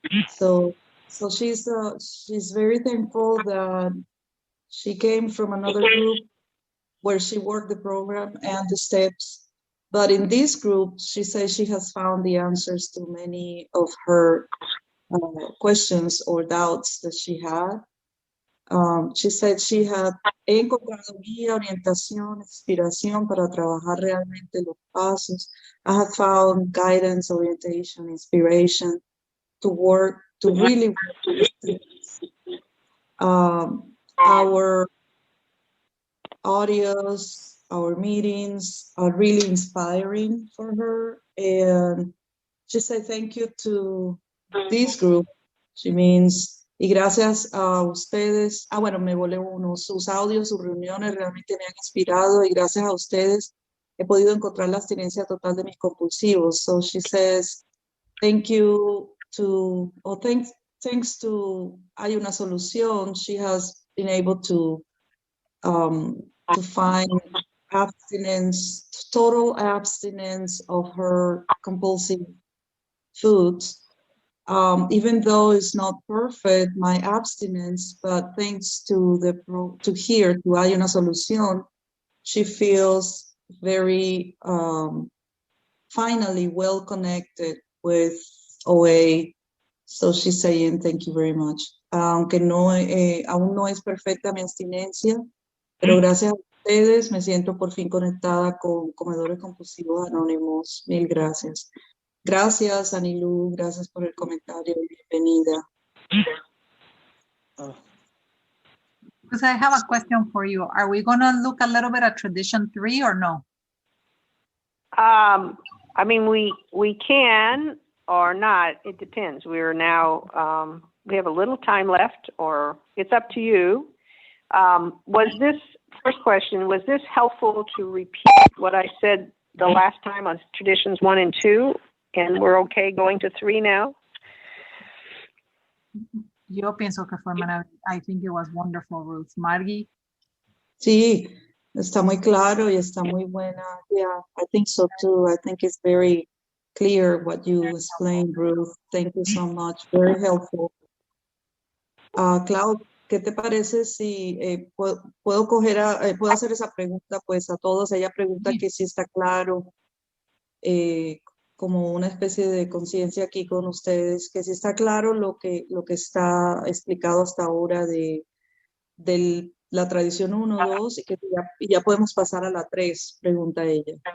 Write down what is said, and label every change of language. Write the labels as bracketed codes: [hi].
[en] So she's very thankful that she came from another group where she worked the program and the steps. But in this group, she says she has found the answers to many of her questions or doubts that she had. She said she had [es] encontrado guía, orientación, inspiración para trabajar realmente los pasos. [en] I have found guidance, orientation, inspiration to really work with this. Our audios, our meetings are really inspiring for her. And she said thank you to this group. She means, [es] y gracias a ustedes, bueno, me volé uno, sus audios, sus reuniones realmente me han inspirado y gracias a ustedes he podido encontrar la abstinencia total de mis compulsivos. [en] So she says, thank you to, thanks to Hay Una Solución, she has been able to find abstinence, total abstinence of her compulsive foods. Even though it's not perfect, my abstinence, but thanks to Hay Una Solución, she feels very finally well connected with OA. So she's saying thank you very much. [es] Aunque aún no es perfecta mi abstinencia, pero gracias a ustedes me siento por fin conectada con Comedores Compulsivos Anónimos. Mil gracias. Gracias, Anilú. Gracias por el comentario. Bienvenida. [en] Because I have a question for you. Are we going to look a little bit at tradition 3 or no? I mean, we can or not. It depends. We're now, we have a little time left, or it's up to you. Was this, first question, was this helpful to repeat what I said the last time on Traditions 1 and 2, and we're okay going to 3 now? [es] Yo pienso que fue maravilloso. [en] I think it was wonderful, Ruth. Margie? [es] Sí, está muy claro y está muy buena. [en] Yeah, I think so too. I think it's very clear what you explained, Ruth. Thank you so much. Very helpful. [es] Cloud, ¿qué te parece si puedo puedo hacer esa pregunta pues a todos? Ella pregunta que si está claro, como una especie de conciencia aquí con ustedes, que si está claro lo que está explicado hasta ahora de la tradición 1, 2 y que ya podemos pasar a la 3, pregunta ella.